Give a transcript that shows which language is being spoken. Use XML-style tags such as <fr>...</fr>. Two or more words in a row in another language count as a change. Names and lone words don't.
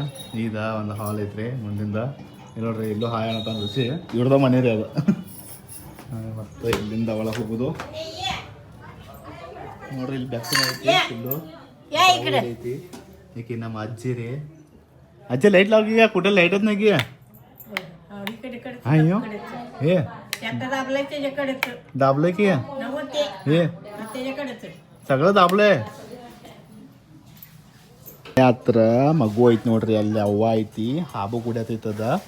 <kn>ಈಗ ಒಂದು ಹಾಲ್ ಐತ್ರಿ ಮುಂದಿಂದ. ಇಲ್ಲಿ ನೋಡ್ರಿ, ಇಲ್ಲೂ ಹಾಯ್ ಅನ್ನೋ ರುಚಿ ಇವ್ರದ ಮನೆ ರೀ ಅದು. ಮತ್ತು ಇಲ್ಲಿಂದ ಒಳಗೆ ಹೋಗೋದು ನೋಡ್ರಿ. ಇಲ್ಲಿ ಬೆಕ್ಕಿನ ಐತಿ, ಇಲ್ಲು ಐತಿ. ಈಕಿ ನಮ್ಮ ಅಜ್ಜಿ ರೀ. ಅಜ್ಜಿ ಲೈಟ್</kn> <mr>लावली कुठे लाईटच नाही की. अयो हे दाबलंय की हे सगळं दाबलंय.</mr> <kn>ಹತ್ರ ಮಗು ಐತಿ ನೋಡ್ರಿ, ಅಲ್ಲಿ ಅವ್ವ ಐತಿ, ಹಾಬು ಕುಡಿಯತೈತದ.</kn>